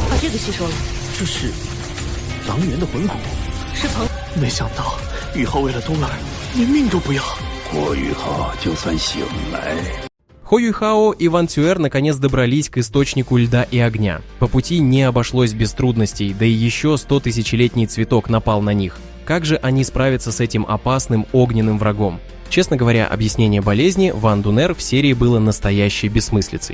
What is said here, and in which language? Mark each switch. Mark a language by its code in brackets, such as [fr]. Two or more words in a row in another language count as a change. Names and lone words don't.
[zh] 的吸收了。这是狼源的魂骨，是鹏。没想到宇浩为了冬儿连命都不要。霍雨浩就算醒来。 [ru] Хо Юйхао и Ван Цюэр наконец добрались к источнику льда и огня. По пути не обошлось без трудностей, да и еще 100-тысячелетний цветок напал на них. Как же они справятся с этим опасным огненным врагом? Честно говоря, объяснение болезни Ван Дунер в серии было настоящей бессмыслицей.